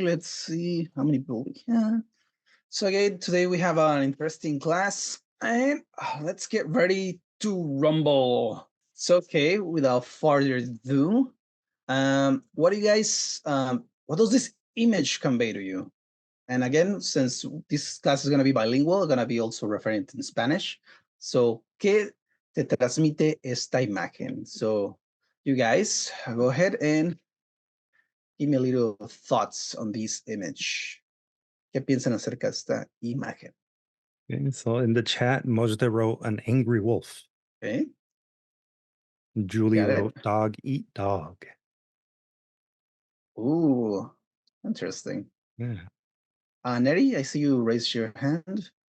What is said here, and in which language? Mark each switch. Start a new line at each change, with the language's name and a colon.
English: Let's see how many people we have. So again, today we have an interesting class, and let's get ready to rumble. So okay, without further ado, what do you guys, what does this image convey to you? And again, since this class is going to be bilingual, I'm going to be also referring to Spanish.
Spanish: So, ¿qué te transmite esta imagen?
English: So, you guys, go ahead and give me a little thoughts on this image.
Spanish: ¿Qué piensan acerca de esta imagen?
English: Okay, so in the chat, Mojde wrote an angry wolf. Okay. Julie Got it. wrote dog eat dog. Ooh, interesting. Yeah. Neri, I see you raise your hand.